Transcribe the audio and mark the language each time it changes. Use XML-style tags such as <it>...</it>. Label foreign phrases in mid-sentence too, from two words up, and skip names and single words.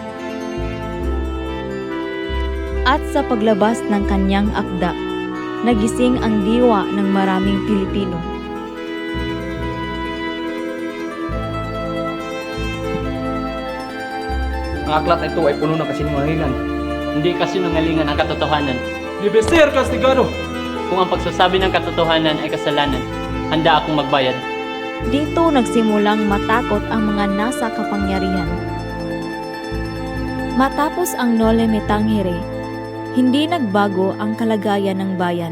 <tl>At sa paglabas ng kanyang akda, nagising ang diwa ng maraming Pilipino. Ang aklat na ito ay puno ng kasinungalingan. Hindi kasinungalingan ang katotohanan.</tl> <es>Debe ser castigado!</es> <tl>Kung ang pagsasabi ng katotohanan ay kasalanan, handa akong magbayad. Dito nagsimulang matakot ang mga nasa kapangyarihan. Matapos ang Noli Me Tangere, hindi nagbago ang kalagayan ng bayan.</tl>